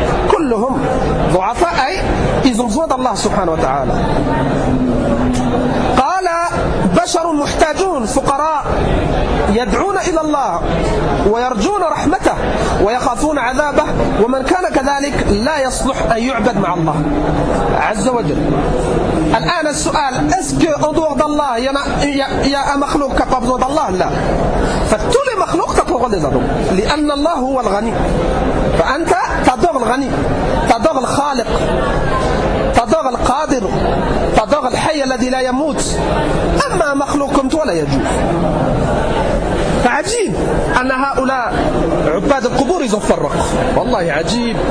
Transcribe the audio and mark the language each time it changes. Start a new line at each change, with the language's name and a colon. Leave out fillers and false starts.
Arabic: كلهم ضعفاء أي
French: ils ont besoin d'Allah
Arabic: سبحانه وتعالى. قال بشر محتاجون فقراء يدعون إلى الله ويرجون رحمته ويخافون عذابه ومن كان كذلك لا يصلح أن يعبد مع الله عز وجل. الآن السؤال
French: est-ce que en dehors d'Allah il y a un مخلوق qui a besoin d'Allah؟ لا.
Arabic: فتول مخلوق تقول لي زادو لأن الله هو الغني. فأنت تدور الغني, تدور الخالق, تدور القادر, تدور الحي الذي لا يموت. أما مخلوقكم ولا يجوز. فعجيب أن هؤلاء عباد القبور يزفرق. والله عجيب.